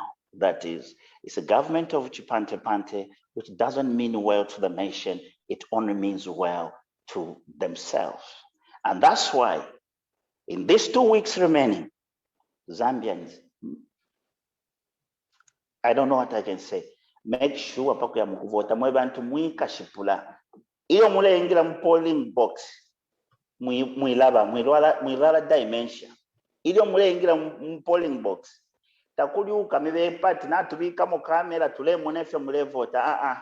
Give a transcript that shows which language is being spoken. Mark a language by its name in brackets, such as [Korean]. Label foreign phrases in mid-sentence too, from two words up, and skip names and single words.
[English] That is, it's a government of Chipante-Pante, which doesn't mean well to the nation. It only means well to themselves. And that's why in these 2 weeks remaining, Zambians, I don't know what I can say. Make sure [Bemba] pakuya mukuvota mwe bantu mwikashipula. Iyo mule ingira [English] polling box. [Bemba] Mwilala dimension. Iyo mule ingira [English] polling box. [Bemba] Takuli ukamibe pati na tubika mu kamera tule munefe mule vota.